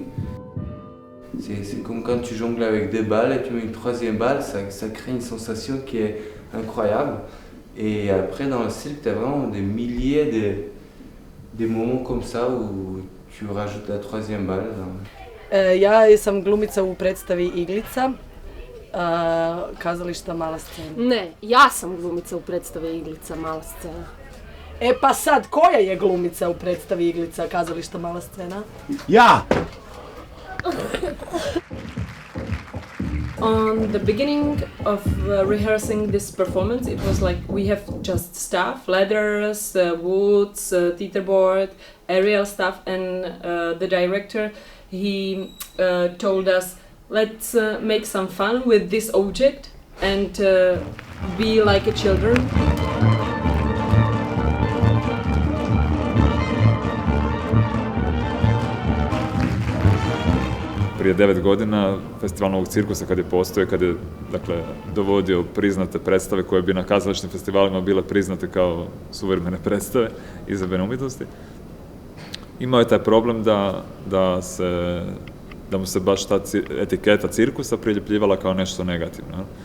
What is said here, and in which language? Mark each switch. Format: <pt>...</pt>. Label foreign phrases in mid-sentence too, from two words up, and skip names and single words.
<fr>C'est comme quand tu jongles avec des balles et tu mets une troisième balle, ça crée une sensation qui est incroyable. Et après, dans le cirque, tu as vraiment des milliers de moments comme ça où tu rajoutes la troisième balle.</fr> <hr>Ja sam glumica u predstavi Iglica, kazališta Mala scena. Ne, ja sam glumica u predstavi Iglica, Mala scena. E pa sad, koja je glumica u predstavi Iglica, kazališta Mala scena? Ja!</hr> <en>On the beginning of rehearsing this performance, it was like we have just stuff, leathers, woods, teeterboard, aerial stuff, and the director, he told us, let's make some fun with this object and be like a children.</en> <hr>Prije 9 godina festival novog cirkusa kad je postojao, kad je dakle, dovodio priznate predstave koje bi na kazališnim festivalima bile priznate kao suvremene predstave izvedbene umjetnosti, imao je taj problem da mu se baš ta etiketa cirkusa priljepljivala kao nešto negativno.</hr>